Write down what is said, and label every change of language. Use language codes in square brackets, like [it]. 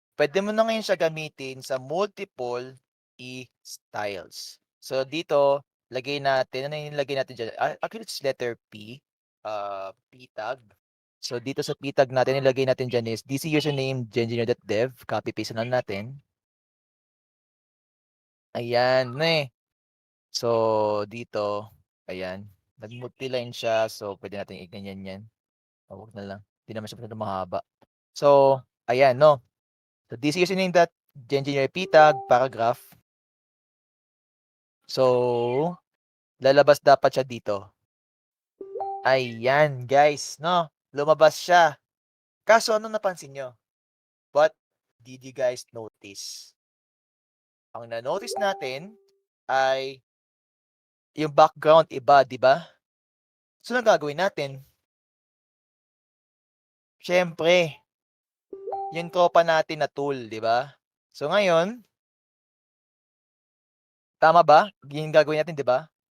[tl] Puwede mo na ngayon siya gamitin sa multiple styles. So, dito lagay natin ano yung ilagay natin diyan? [en] Actually it's letter P, P tag. [tl] So, dito sa P tag natin ilagay natin diyan is DC username genengineer.dev, copy paste na lang natin. Ayan, So, dito, ayan, nag-multi-line siya so puwede nating i-ganyan 'yan. Wag na lang, hindi naman siya masyadong mahaba. So, ayan 'no. [en] So, this username dot engineer p tag paragraph. [tl] So, lalabas dapat siya dito. Ayan guys, 'no, lumabas siya. Kaso ano napansin niyo? [en] What did you guys notice? [tl] Ang na-notice natin ay yung background iba, 'di ba? So, anong gagawin natin? Siyempre, yung tropa natin na tool, 'di ba? So, ngayon, tama ba? Yung gagawin natin, 'di ba?